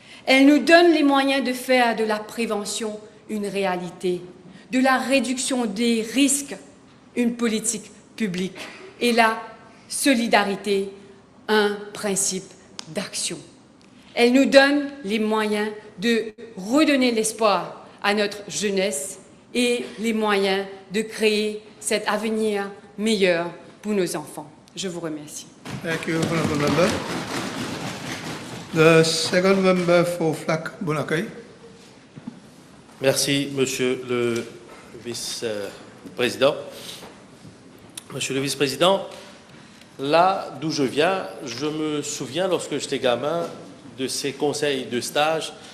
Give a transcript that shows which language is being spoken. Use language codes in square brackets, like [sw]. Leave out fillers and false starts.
[fr] Elle nous donne les moyens de faire de la prévention une réalité, de la réduction des risques une politique publique et la solidarité un principe d'action. Elle nous donne les moyens de redonner l'espoir à notre jeunesse et les moyens de créer cet avenir meilleur pour nos enfants. Je vous remercie. [en] Thank you, honorable member. The second member for Flac Bonacay. [fr] Merci, Monsieur le Vice-président. Monsieur le Vice-président, là d'où je viens, je me souviens lorsque j'étais gamin de ces conseils de sages.